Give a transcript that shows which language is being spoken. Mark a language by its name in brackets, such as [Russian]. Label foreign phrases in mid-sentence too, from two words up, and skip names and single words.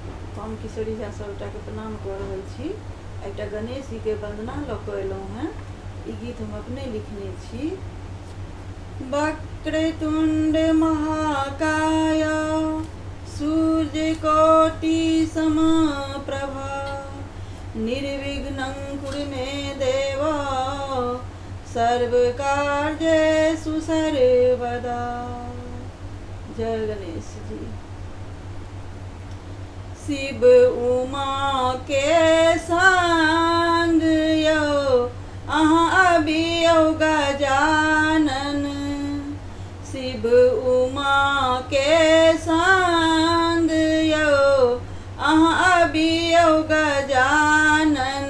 [Maithili] हम किशोरी झा सबटा के प्रणाम कर रहल छी। एकटा गणेश जी के वंदना लऽ कऽ एलहुँ हैं। ई गीत हम अपने लिखने छी। [Sanskrit] वक्रतुंड महाकाय सूर्यकोटि समप्रभा निर्विघ्नं कुरु मे देव सर्वकार्येषु सर्वदा। [Maithili] जय गणेश जी। शिव उमा के संग यो अहाँ अबियौ गजानन। शिव उमा के संग यो अहाँ अबियौ गजानन।